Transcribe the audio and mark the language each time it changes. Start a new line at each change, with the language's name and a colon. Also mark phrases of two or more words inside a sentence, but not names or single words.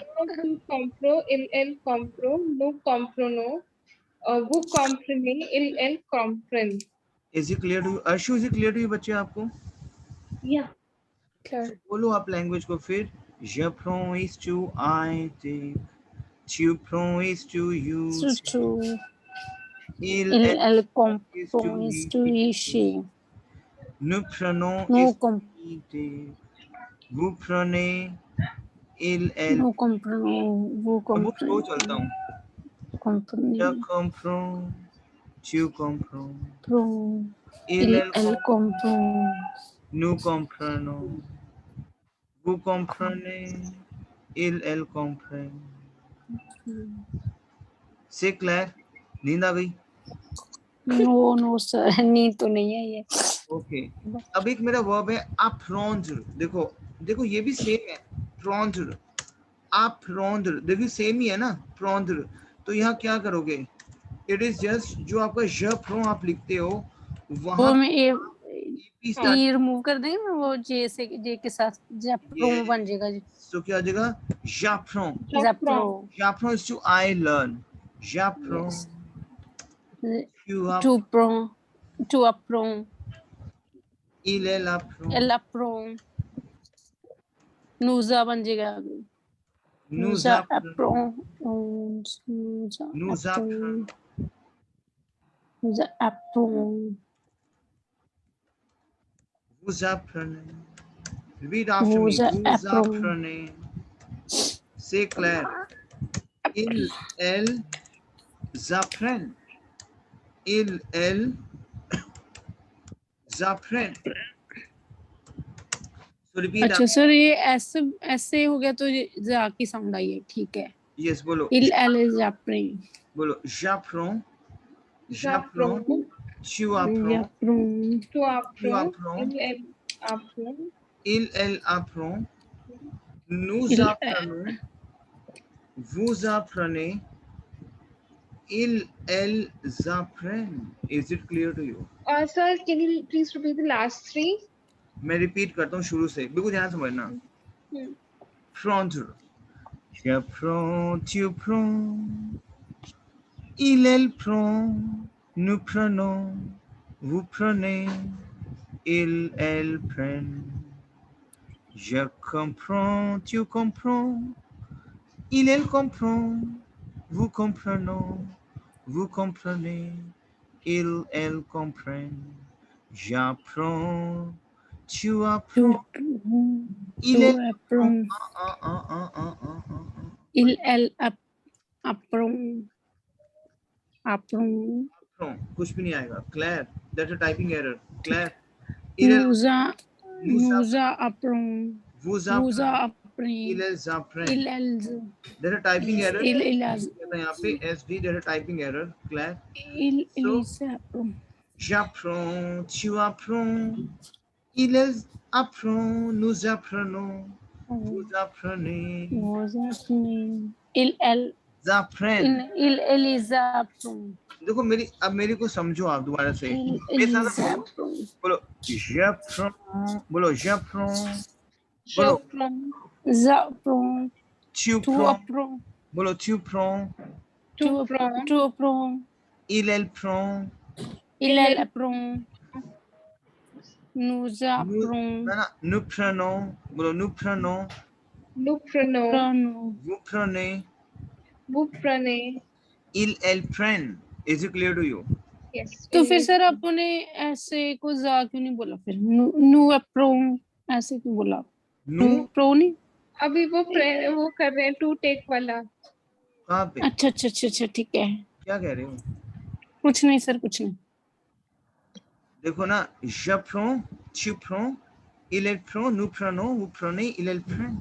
French: Tu compro, il compro, nous comprenons, vous comprenez, il comprend.
English: Is it clear to you? Arshu, is it clear to you
Hindi: बच्चे आपको?
English: Yeah.
Hindi: बोलो आप लैंग्वेज को फिर.
French: Je prends
English: is to I take.
French: Tu prends
English: is to you.
French: Elle comprend
English: is to she.
French: Nous prenons Nous
English: is to he take.
French: Vous prenez. Elle. Nous comprenons. Vous
Hindi: अब वो स्लो चलता हूँ.
French: comprenez. Je comprends. Tu comprends. Elle comprend. Nous comprenons. Vous comprenez. Elle comprend. C'est clair?
Hindi: नींद आ गई?
English: no sir,
Hindi: नींद तो नहीं है ये. ओके. अब एक मेरा वर्ब है apprendre. देखो ये भी सेम है.
French: prendre. apprendre.
Hindi: देखिए सेम ही है ना. prendre. तो यहाँ क्या करोगे?
English: it is just
Hindi: जो आपका
French: je prends
Hindi: आप लिखते हो वहां में ये रिमूव कर देंगे ना, वो जे से जे के साथ जैप्रो बन जाएगा जी. तो क्या आ जाएगा?
French: j'apprends. J'apprends
English: is to I learn.
French: J'apprends. Tu apprends. Elle apprend. Elle apprend. Nous
Hindi: बन जाएगा.
French: Nous apprenons. Nous apprenons. Vous apprenez.
English: Repeat after me.
French: Vous apprenez. C'est clair. Elles apprennent. Elles apprennent.
English: So repeat.
Hindi: अच्छा सर, ये ऐसे हो गया तो जा की साउंड आई है. ठीक है. Yes, बोलो.
French: Elle apprend. बोलो. J'apprends. Tu apprends. Tu apprends. Elle apprend. Elle apprend. Nous apprenons. Vous apprenez, ils apprennent.
English: Is it clear to you? Sir, can you please repeat the last three?
Hindi: मैं रिपीट करता हूँ शुरू से, बिल्कुल ध्यान समझना. Hmm.
French: Prendre. J'apprends, tu prends. Elle prend, nous prenons, vous prenez, elles prennent. Je comprends, tu comprends. Elle comprend, vous comprenons, vous comprenez, elles comprennent. J'apprends, tu apprends.
English: To approve. Approve. Approve.
Hindi: कुछ भी नहीं आएगा.
English: Claire, that's a typing error.
French: Claire. Nous apprend. Vous Vous apprend. apprend. Elles apprennent. Ils.
English: There's a typing error.
French: Ils.
Hindi: यहाँ पे
English: SD, there's a typing error.
French: Claire. Ils apprend. J'apprends, tu apprends. Ils apprennent, nous apprenons. Vous apprenez. Vous apprenez. Ils Apprennent. ils apprend.
Hindi: देखो मेरी को समझो आप दोबारा से.
French: Ils apprend. बोलो j'apprends. बोलो j'apprends. J'apprends. J'apprends. Tu Tu prends. apprends. बोलो tu prends. Tu prends. Tu apprends. Elle prend. Il apprend. Nous apprenons. Nous prenons. बोलो nous prenons. Nous prenons. Prenons. Vous prenez. Vous prenez. elles prennent.
English: Is it clear to you? Yes.
Hindi: तो फिर सर आपने ऐसे को जा क्यों नहीं बोला फिर
French: nous apprends
Hindi: ऐसे क्यों बोला
French: nous
Hindi: प्रो नहीं अभी वो कर रहे हैं 2 टेक वाला. कहाँ पे? अच्छा ठीक है क्या कह रहे हो? कुछ नहीं सर कुछ नहीं देखो ना
French: j'apprends, tu prends, il prend, nous prenons, vous prenez, elles prennent.